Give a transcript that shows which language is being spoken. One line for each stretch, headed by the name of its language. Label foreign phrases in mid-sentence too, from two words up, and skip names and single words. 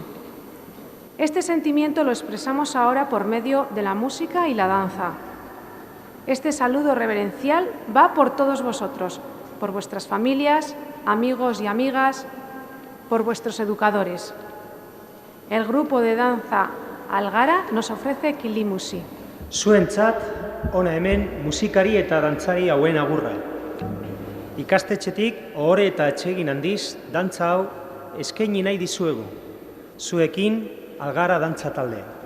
Spanish: Este sentimiento lo expresamos ahora por medio de la música y la danza. Este saludo reverencial va por todos vosotros, por vuestras familias, amigos y amigas, por vuestros educadores. El grupo de danza Algara nos ofrece kilimusi.
Basque: Zuentzat, hona hemen musikari eta dantzari hauen agurra. Ikastetxetik ohore eta atsegin handiz dantza hau eskaini nahi dizuegu. Zuekin Algara dantza taldea.